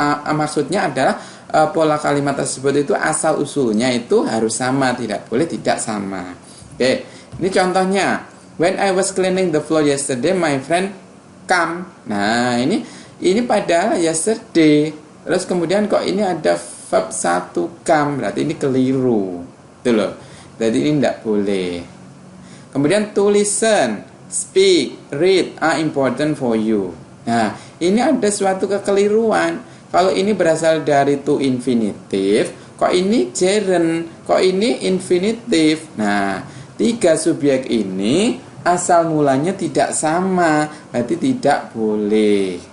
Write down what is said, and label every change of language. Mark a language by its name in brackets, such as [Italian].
[Indonesian] Maksudnya adalah pola kalimat tersebut itu asal usulnya itu harus sama, tidak boleh tidak sama. Oke, ini contohnya. [English] When I was cleaning the floor yesterday, my friend come. [Indonesian] Nah, ini padahal yesterday. Terus kemudian kok ini ada verb 1 come, berarti ini keliru. Itu loh. Jadi ini tidak boleh. Kemudian [English] to listen, speak, read are important for you. [Indonesian] Nah, ini ada suatu kekeliruan. Kalau ini berasal dari to infinitive, kok ini gerund, kok ini infinitive. Nah, 3 subjek ini asal mulanya tidak sama, berarti tidak boleh.